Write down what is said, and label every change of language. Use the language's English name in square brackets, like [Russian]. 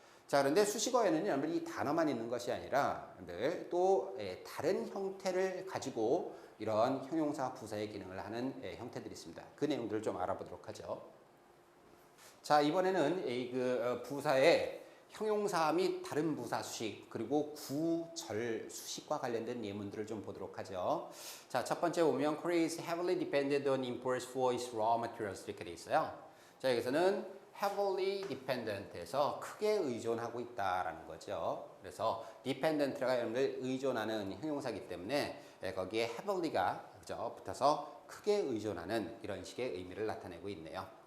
[Korean] 자, 그런데 수식어에는 여러분들 이 단어만 있는 것이 아니라 여러분들 또 다른 형태를 가지고 이런 형용사 부사의 기능을 하는 형태들이 있습니다. 그 내용들을 좀 알아보도록 하죠. 자, 이번에는 부사의 형용사 및 다른 부사 수식 그리고 구절 수식과 관련된 예문들을 좀 보도록 하죠. 자, 첫 번째 보면 [English] Korea is heavily dependent on imports for its raw materials [Korean] 이렇게 돼 있어요. 자, 여기서는 heavily dependent에서 크게 의존하고 있다라는 거죠. 그래서 dependent가 여러분들 의존하는 형용사이기 때문에 거기에 heavily가 그죠? 붙어서 크게 의존하는 이런 식의 의미를 나타내고 있네요.